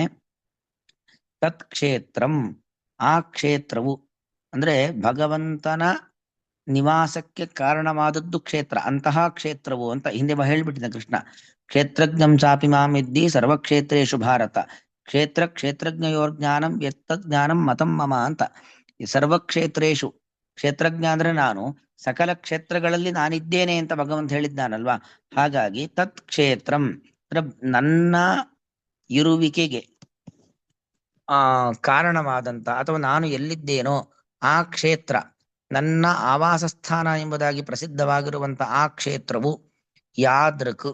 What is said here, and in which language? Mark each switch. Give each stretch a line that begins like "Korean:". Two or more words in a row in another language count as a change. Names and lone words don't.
Sanskrit: ತತ್ ಕ್ಷೇತ್ರಂ,
Kannada: ಆ ಕ್ಷೇತ್ರವು ಅಂದ್ರೆ ಭಗವಂತನ ನಿವಾಸಕ್ಕೆ ಕಾರಣವಾದದ್ದು ಕ್ಷೇತ್ರ, ಅಂತಹ ಕ್ಷೇತ್ರವು ಅಂತ ಹಿಂದೆ ಹೇಳ್ಬಿಟ್ಟಿದ್ದ ಕೃಷ್ಣ.
Sanskrit: ಕ್ಷೇತ್ರಜ್ಞಂ ಚಾಪಿ ಮಾಮಿದ್ದಿ ಸರ್ವಕ್ಷೇತ್ರೇಶು ಭಾರತ, ಕ್ಷೇತ್ರಜ್ಞಯೋರ್ ಜ್ಞಾನಂ ಯತ್ತದ್ ಜ್ಞಾನಂ ಮತಂ ಮಮ ಅಂತ.
Kannada: ಈ ಸರ್ವಕ್ಷೇತ್ರೇಶು, ಕ್ಷೇತ್ರಜ್ಞ ಅಂದ್ರೆ ನಾನು, ಸಕಲ ಕ್ಷೇತ್ರಗಳಲ್ಲಿ ನಾನಿದ್ದೇನೆ ಅಂತ ಭಗವಂತ ಹೇಳಿದ್ದಾನಲ್ವಾ. ಹಾಗಾಗಿ
Sanskrit: ತತ್ ಕ್ಷೇತ್ರಂ
Kannada: ಅಂದ್ರೆ ನನ್ನ ಇರುವಿಕೆಗೆ ಕಾರಣವಾದಂತ ಅಥವಾ ನಾನು ಎಲ್ಲಿದ್ದೇನೋ ಆ ಕ್ಷೇತ್ರ, ನನ್ನ ಆವಾಸ ಸ್ಥಾನ ಎಂಬುದಾಗಿ ಪ್ರಸಿದ್ಧವಾಗಿರುವಂತ ಆ ಕ್ಷೇತ್ರವು ಯಾದೃಕ್.